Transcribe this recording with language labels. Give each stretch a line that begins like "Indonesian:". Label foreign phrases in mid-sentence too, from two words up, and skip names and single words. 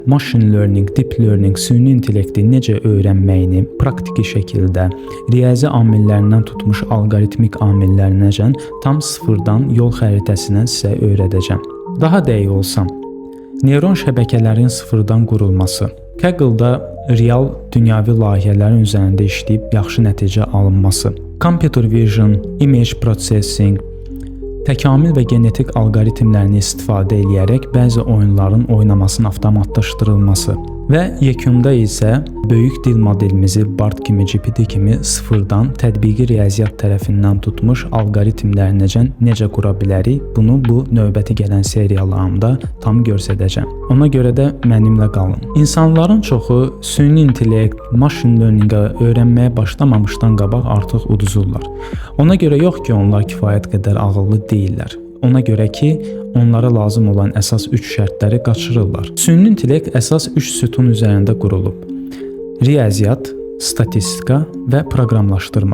English: machine learning, deep learning,
Azerbaijani: süni intellekti necə öyrənməyini praktiki şəkildə riyazi amillərindən tutmuş alqoritmik amillərinəcən tam sıfırdan yol xəritəsindən sizə öyrədəcəm. Daha dəqiq olsam, neyron şəbəkələrin sıfırdan qurulması, Kaggle-da real dünyavi layihələrin üzərində işləyib yaxşı nəticə alınması,
English: computer vision, image processing,
Azerbaijani: təkamül və genetik alqoritmlərini istifadə edərək bəzi oyunların oynamasının avtomatlaşdırılması və yekunda isə böyük dil modelimizi BART kimi, GPT kimi sıfırdan tətbiqi riyaziyyat tərəfindən tutmuş alqoritmlərinəcən necə qura bilərik, bunu bu növbəti gələn seriyalarımda tam göstərəcəm. Ona görə də mənimlə qalın. İnsanların çoxu süni intellekt,
English: machine learning-
Azerbaijani: ə öyrənməyə başlamamışdan qabaq artıq uduzurlar. Ona görə yox ki, onlar kifayət qədər ağıllı deyillər. Ona görə ki, onlara lazım olan əsas 3 şərtləri qaçırırlar. Süni intellekt əsas 3 sütun üzərində qurulub. Riyaziyyat, statistika və proqramlaşdırma.